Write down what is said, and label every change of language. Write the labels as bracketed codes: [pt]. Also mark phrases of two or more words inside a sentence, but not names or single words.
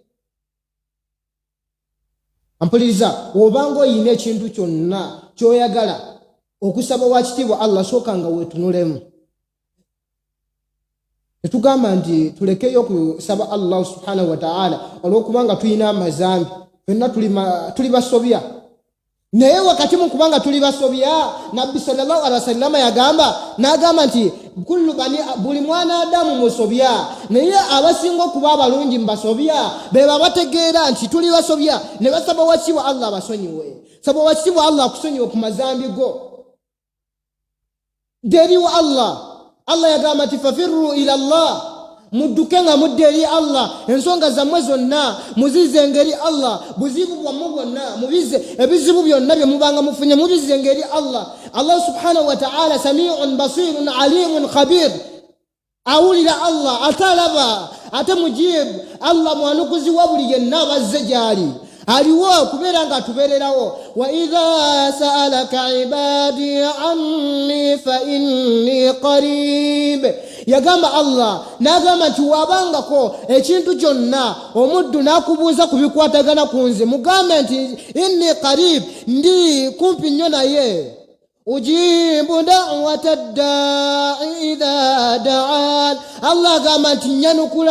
[lg] ampuliriza obanga oyina ekintu kyonna ky'oyagala okusaba wakitiibwa Allah soka nga weetunulemu Netugamba nti tulekeyo kusaba Allah [ar] سبحانه وتعالى [lg] olwokubanga tulina amazambi fenna tuli basobya naye wakati mu kubanga tuli basobya Nabbi [ar] صلى الله عليه وسلم [lg] n'agamba nti buli mwana Adamu musobya naye abasinga okuba abalungi mbasobya beba bategeera nti tuli basobya ne basaba wakiwa Allah abasonyiwe saba wakiwa Allah akusonyiwe ku mazambi go deri wa Allah yagamba nti [ar] ففروا إلى الله [lg] mudduke nga mudde eri Allah ensonga zammwe zonna muzize ngeri Allah buzibu bwammwe bwonna mubize ebizibu byonna bye mubanga mufunye mubize ngeri Allah [ar] سبحانه وتعالى سميع بصير عليم خبير [lg] awulira Allah atalaba ate mujibu Allah mwanukuzi wa buli yenna abazze gyali aliwo kubeera nga tubeererawo [ar] وإذا سألك عبادي عني فإني قريب [lg] yagamba Allah n'agamba nti wabangako ekintu kyonna omuddu n'akubuuza ku bikwatagana ku nze mugambe nti inni qarib ndi kumpi nnyo naye [ar] أجيب دعوة الداع إذا دعان [lg] Allah agamba nti nyanukula